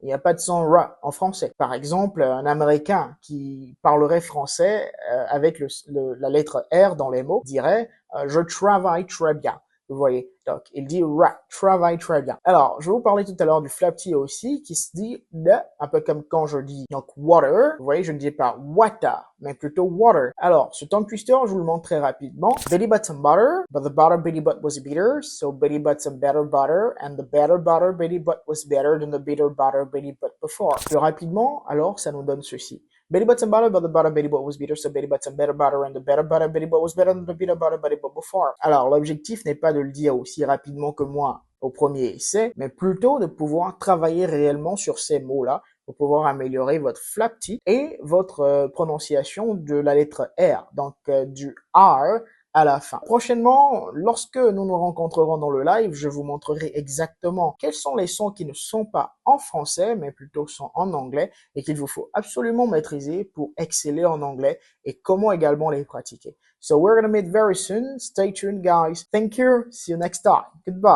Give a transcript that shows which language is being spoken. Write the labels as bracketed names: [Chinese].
[French] Il n'y a pas de son ra en français. Par exemple, un Américain qui parlerait français avec la lettre R dans les mots dirait je travaille très bien. Vous voyez, donc il dit ra, travaille très bien. Alors, je vais vous parler tout à l'heure du flapty aussi, qui se dit de, un peu comme quand je dis donc water. Vous voyez, je ne dis pas water, mais plutôt water. Alors, ce tongue twister, je vous le montre très rapidement. [English] Betty bought some butter, but the butter Betty bought was bitter, so Betty bought some better butter, and the better butter Betty bought was better than the bitter butter Betty bought before. [French] Plus rapidement, alors, ça nous donne ceci. [English] Betty bought some butter, but the butter Betty bought was bitter, so Betty bought some better butter, and the better butter Betty bought was better than the bitter butter Betty bought before. [French] Alors, l'objectif n'est pas de le dire aussi rapidement que moi au premier essai, mais plutôt de pouvoir travailler réellement sur ces mots-là pour pouvoir améliorer votre flapty et votre prononciation de la lettre R, donc du R à la fin. Prochainement, lorsque nous nous rencontrerons dans le live, je vous montrerai exactement quels sont les sons qui ne sont pas en français, mais plutôt sont en anglais et qu'il vous faut absolument maîtriser pour exceller en anglais et comment également les pratiquer. [English] So we're going to meet very soon. Stay tuned, guys. Thank you. See you next time. Goodbye.